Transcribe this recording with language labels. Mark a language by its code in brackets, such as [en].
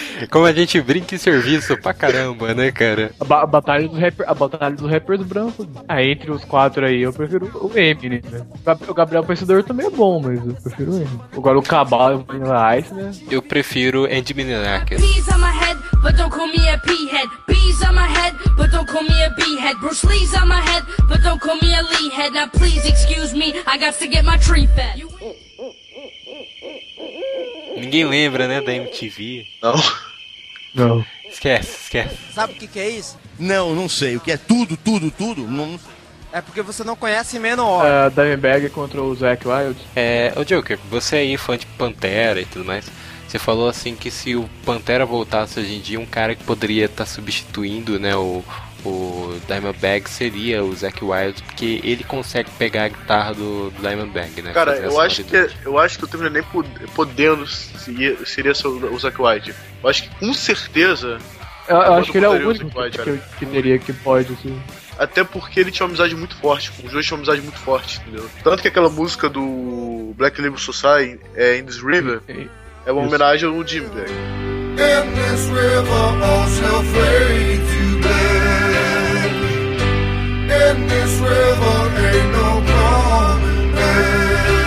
[pt] Como a gente brinca em serviço pra caramba, né, cara? A batalha dos rappers brancos. Ah, entre os quatro aí, eu prefiro o Eminem, né? O Gabriel Pensador também é bom, mas eu prefiro o Eminem. Agora o Cabal e o Vanilla Ice, né? Eu prefiro Andy Minenakis. [en] Peas on my head, but don't call me a P-head. Peas on my head, but don't call me a B-head. Bruce Lee's on my head, but don't call me a Lee-head. Now please excuse me, I got to get my tree fed. [pt] Ninguém lembra, né, da MTV? Não. Não. Esquece. Sabe o que é isso? Não, não sei. O que é tudo? Não... É porque você não conhece Menor. É, Dimebag contra o Zack Wild. É, ô Joker, você aí, fã de Pantera e tudo mais, você falou assim que se o Pantera voltasse hoje em dia, um cara que poderia estar substituindo, né, o Dimebag seria o Zack Wild, porque ele consegue pegar a guitarra do Dimebag, né? Cara, eu acho que o Temer nem podendo seria o Zack Wild. Eu acho que com certeza. Eu acho que ele é o único que teria que pode, assim. Até porque ele tinha uma amizade muito forte, os dois tinham uma amizade muito forte, entendeu? Tanto que aquela música do Black Label Society, In This River, é uma homenagem ao Dimebag. [en] In this river, all shall fade to black. In this river, ain't no coming back.